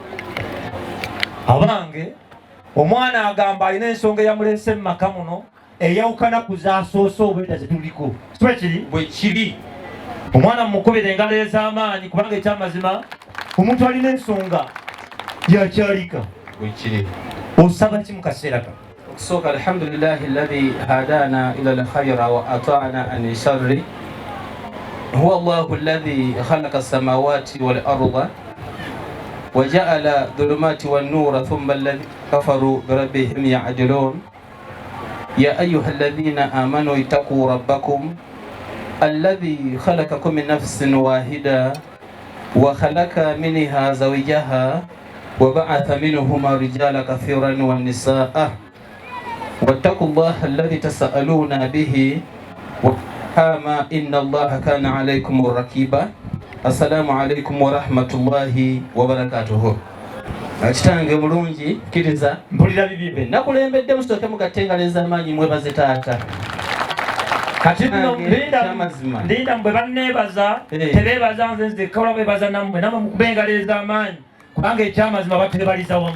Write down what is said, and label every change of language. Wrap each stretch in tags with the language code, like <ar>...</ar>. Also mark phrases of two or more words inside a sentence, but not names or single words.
<lg>Abange omwana agamba alina ensonga eya muleese Makamu eyawukana ku zaasoose obweta zetuliko. Kiba kiri? Bwe kiri. Omwana mukubire engalo ez'amaanyi kubanga ekyamazima omuntu alina ensonga yakyalika. Bwe kiri. Osaba ki mu kaseera kano?</lg> <ar>Okusooka الحمد لله الذي هدانا إلى الخير وأتانا عن الشر. هو الله الذي خلق السماوات والأرض وجعل الظلمات والنور ثم الذين كفروا بربهم يعدلون. يا أيها الذين آمنوا اتقوا ربكم الذي خلقكم من نفس واحدة وخلق منها زوجها وبعث منهما رجالا كثيرا والنساء واتقوا الله الذي تسألون به والأرحام إن الله كان عليكم رقيبا. السلام عليكم ورحمة الله وبركاته.</ar> <lg>Kitange mulungi kkiriza mpulira bibibe nakulembedde musooke mugatengaleza amaanyi mwebaze taata. Kati nno ndinda mbwe banneebaza tebeebaza nze nzekka olwa beebaza nammwe namwe mukubengaleza amaanyi kubanga ekyamazima batebaliza wamu.</lg>